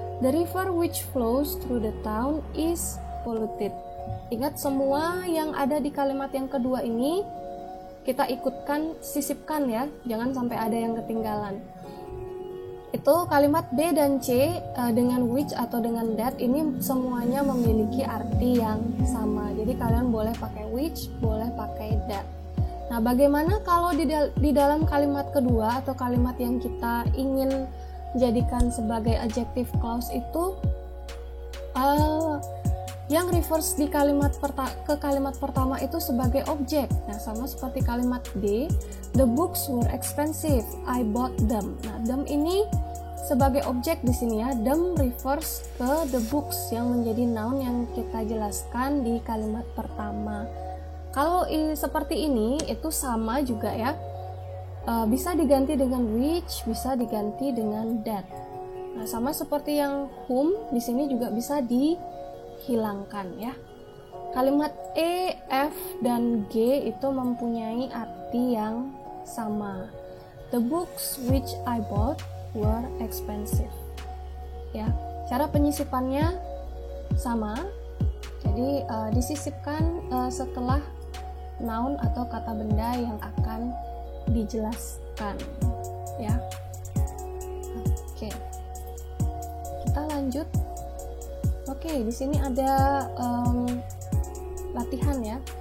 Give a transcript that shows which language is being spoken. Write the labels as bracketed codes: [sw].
[en] The river which flows through the town is polluted. [id] Ingat, semua yang ada di kalimat yang kedua ini kita sisipkan ya, jangan sampai ada yang ketinggalan. Itu kalimat B dan C dengan which atau dengan that ini semuanya memiliki arti yang sama. Jadi kalian boleh pakai which, boleh pakai that. Nah, bagaimana kalau di dalam kalimat kedua atau kalimat yang kita ingin jadikan sebagai adjective clause itu yang refers di kalimat pertama itu sebagai objek. Nah, sama seperti kalimat D, [en] the books were expensive, I bought them. [id] Nah, them ini sebagai objek di sini ya. [en] Them refers [id] ke [en] the books [id] yang menjadi noun yang kita jelaskan di kalimat pertama. Kalau seperti ini itu sama juga ya, bisa diganti dengan which, bisa diganti dengan that. Nah, sama seperti yang whom di sini juga bisa dihilangkan ya. Kalimat E, F, dan G itu mempunyai arti yang sama. [en] The books which I bought were expensive. [id] Ya, cara penyisipannya sama. Jadi disisipkan setelah noun atau kata benda yang akan dijelaskan ya. Oke, kita lanjut. Oke, di sini ada latihan ya.